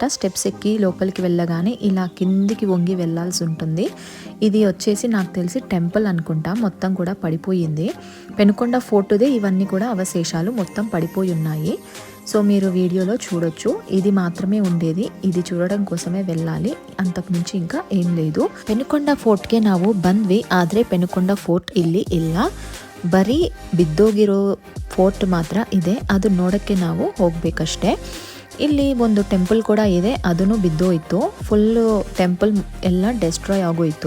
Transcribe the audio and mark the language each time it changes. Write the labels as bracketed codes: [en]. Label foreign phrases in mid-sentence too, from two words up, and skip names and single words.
[te] స్టెప్స్ ఎక్కి లోపలికి వెళ్ళగానే ఇలా కిందికి వంగి వెళ్ళాల్సి ఉంటుంది. ఇది వచ్చేసి నాకు తెలిసి టెంపుల్ అనుకుంటా, మొత్తం కూడా పడిపోయింది. పెనుకొండ ఫోర్టుదే ఇవన్నీ కూడా అవశేషాలు మొత్తం పడిపోయి ఉన్నాయి. సో మీరు వీడియోలో చూడొచ్చు, ఇది మాత్రమే ఉండేది. ఇది చూడడం కోసమే వెళ్ళాలి, ಅಂತಕ್ಮಿಂಚಿ ఇంకా ఏం లేదు. [kn] ಪೆನುಕೊಂಡ ಫೋರ್ಟ್ಗೆ ನಾವು ಬಂದ್ವಿ, ಆದರೆ ಪೆನುಕೊಂಡ ಫೋರ್ಟ್ ಇಲ್ಲಿ ಇಲ್ಲ. ಬರೀ ಬಿದ್ದೋಗಿರೋ ಫೋರ್ಟ್ ಮಾತ್ರ ಇದೆ, ಅದು ನೋಡೋಕ್ಕೆ ನಾವು ಹೋಗಬೇಕಷ್ಟೇ. ಇಲ್ಲಿ ಒಂದು ಟೆಂಪಲ್ ಕೂಡ ಇದೆ, ಅದನ್ನು ಬಿದ್ದೋಯ್ತು. ಫುಲ್ಲು ಟೆಂಪಲ್ ಎಲ್ಲ ಡೆಸ್ಟ್ರಾಯ್ ಆಗೋಯ್ತು.